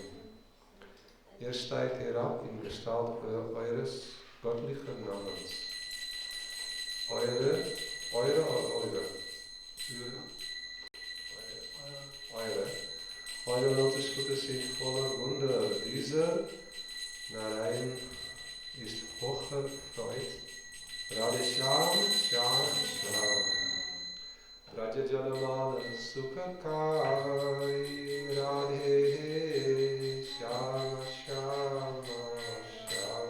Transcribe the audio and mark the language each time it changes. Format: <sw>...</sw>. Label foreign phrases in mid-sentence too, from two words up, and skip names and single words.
<de>Ihr steigt herab in Gestalt eures göttlichen Namens. Eure Lotusfüße sind voller Wunder. Dieser Narayan ist hocherfreut. Radhe Shyam Shyam Shyam. Brajanath Prabhu Radhe Shyam Shyam Shyam.</de>